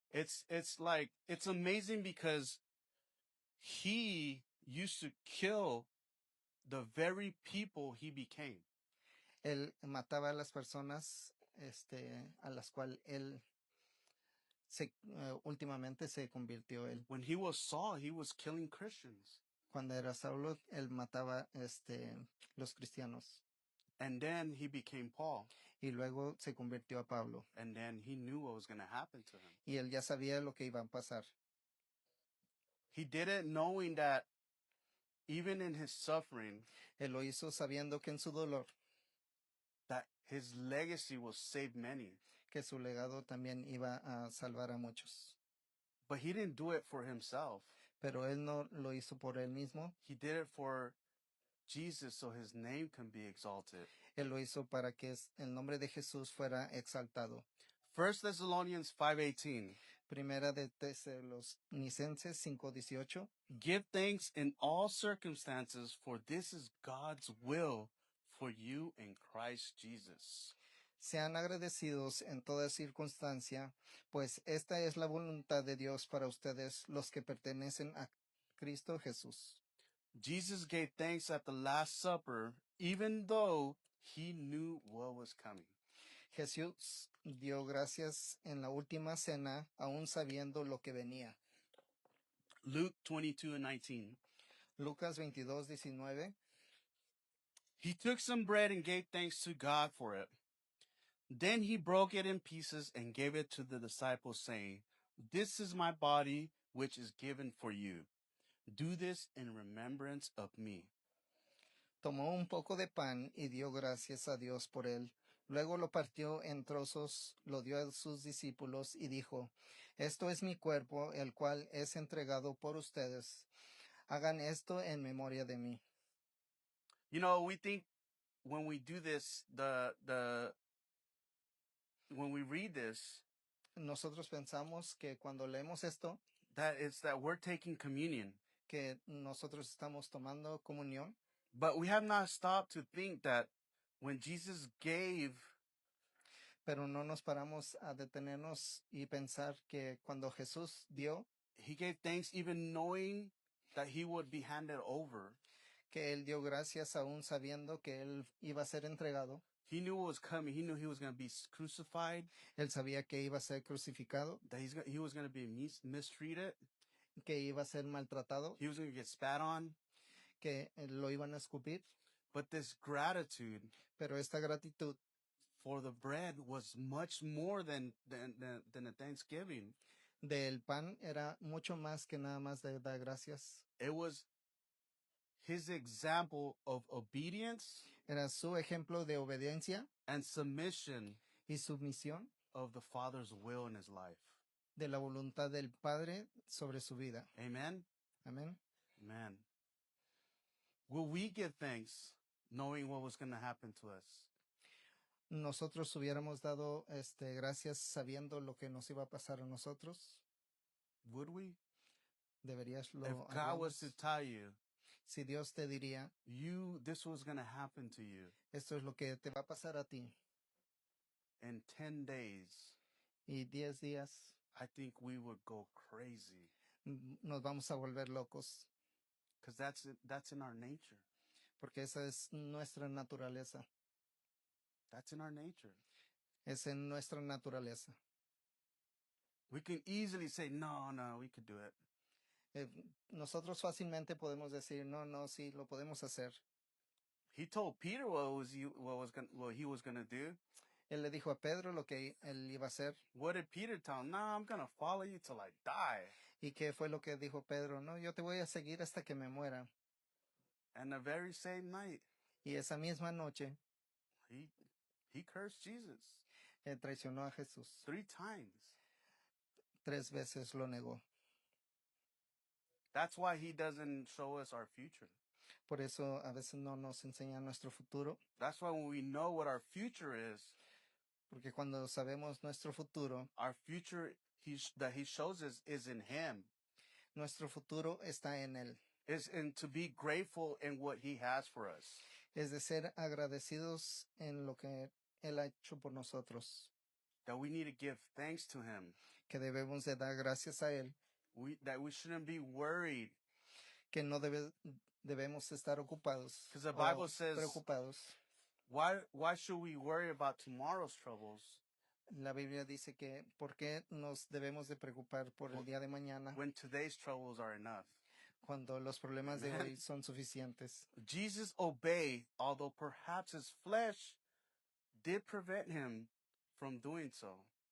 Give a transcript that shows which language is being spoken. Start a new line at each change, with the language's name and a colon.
English: It's amazing because he used to kill the very people he became.
Spanish: Él mataba a las personas a las cuales él últimamente se convirtió él.
English: When he was Saul, he was killing Christians.
Spanish: Cuando era Saulo, él mataba los cristianos.
English: And then he became Paul.
Spanish: Y luego se convirtió a Pablo.
English: And then he knew what was going to happen to him.
Spanish: Y él ya sabía lo que iba a pasar.
English: He did it knowing that even in his suffering,
Spanish: Él lo hizo sabiendo que en su dolor,
English: that his legacy will save many.
Spanish: que su legado también iba a salvar a muchos.
English: But he didn't do it for himself.
Spanish: Pero él no lo hizo por él mismo.
English: He did it for Jesus so his name can be exalted.
Spanish: Él lo hizo para que el nombre de Jesús fuera exaltado.
English: 1 Thessalonians 5:18.
Spanish: Primera de Tesalonicenses 5:18.
English: Give thanks in all circumstances, for this is God's will for you in Christ Jesus.
Spanish: Sean agradecidos en toda circunstancia, pues esta es la voluntad de Dios para ustedes, los que pertenecen a Cristo Jesús.
English: Jesus gave thanks at the Last Supper, even though he knew what was coming.
Spanish: Jesús dio gracias en la última cena, aún sabiendo lo que venía.
English: Luke 22:19.
Spanish: Lucas 22:19.
English: He took some bread and gave thanks to God for it. Then he broke it in pieces and gave it to the disciples, saying, This is my body, which is given for you. Do this in remembrance of me.
Spanish: Tomó un poco de pan y dio gracias a Dios por él. Luego lo partió en trozos, lo dio a sus discípulos y dijo, Esto es mi cuerpo, el cual es entregado por ustedes. Hagan esto en memoria de mí.
English: You know, we think when we do this, when we read this,
Spanish: Nosotros pensamos que cuando leemos esto,
English: that it's that we're taking communion.
Spanish: que nosotros estamos tomando comunión,
English: But we have not stopped to think that when Jesus gave,
Spanish: pero no nos paramos a detenernos y pensar que cuando Jesús dio,
English: he gave thanks even knowing that he would be handed over.
Spanish: que él dio gracias aún sabiendo que él iba a ser entregado.
English: He knew what was coming. He knew he was going to be crucified,
Spanish: Él sabía que iba a ser crucificado,
English: that he was going to be mistreated,
Spanish: que iba a ser maltratado,
English: he was going to get spat on.
Spanish: que lo iban a escupir.
English: But this gratitude
Spanish: Pero esta gratitud
English: for the bread was much more than a thanksgiving.
Spanish: del pan era mucho más que nada más de dar gracias.
English: It was his example of obedience
Spanish: Era su ejemplo de obediencia
English: and submission
Spanish: y sumisión
English: of the Father's will in his life.
Spanish: de la voluntad del Padre sobre su vida.
English: Amen?
Spanish: Amén.
English: Amen. Will we give thanks knowing what was going to happen to us?
Spanish: Nosotros hubiéramos dado gracias sabiendo lo que nos iba a pasar a nosotros.
English: Would we?
Spanish: Deberías lo
English: If God was to tell you,
Spanish: Si Dios te diría,
English: this was going to happen to you
Spanish: esto es lo que te va a pasar a ti,
English: in 10 days,
Spanish: y 10 días
English: I think we would go crazy
Spanish: nos vamos a volver locos,
English: because that's in our nature.
Spanish: porque esa es nuestra naturaleza.
English: That's in our nature.
Spanish: Es en nuestra naturaleza.
English: We can easily say, no, we could do it.
Spanish: Nosotros fácilmente podemos decir, no, sí, lo podemos hacer.
English: He told Peter what he was going to do.
Spanish: Él le dijo a Pedro lo que él iba a hacer.
English: What did Peter tell him? No, I'm going to follow you till I die.
Spanish: ¿Y qué fue lo que dijo Pedro? No, yo te voy a seguir hasta que me muera.
English: And the very same night,
Spanish: Y esa misma noche,
English: he cursed Jesus
Spanish: traicionó a Jesús.
English: 3 times.
Spanish: 3 veces lo negó.
English: That's why he doesn't show us our future.
Spanish: Por eso a veces no nos enseña nuestro futuro.
English: That's why when we know what our future is,
Spanish: porque cuando sabemos nuestro futuro,
English: our future that he shows us is in him.
Spanish: Nuestro futuro está en él.
English: Is in to be grateful in what he has for us.
Spanish: Es de ser agradecidos en lo que él ha hecho por nosotros.
English: That we need to give thanks to him.
Spanish: Que debemos de dar gracias a él.
English: That we shouldn't be worried.
Spanish: Que no debemos estar ocupados.
English: Because the Bible says,
Spanish: preocupados.
English: Why should we worry about tomorrow's troubles?
Spanish: La Biblia dice que ¿por qué nos debemos de preocupar por el día de mañana?
English: When today's troubles are enough.
Spanish: Cuando los problemas de hoy son suficientes.
English: Jesus obeyed, although perhaps his flesh did prevent him from doing so.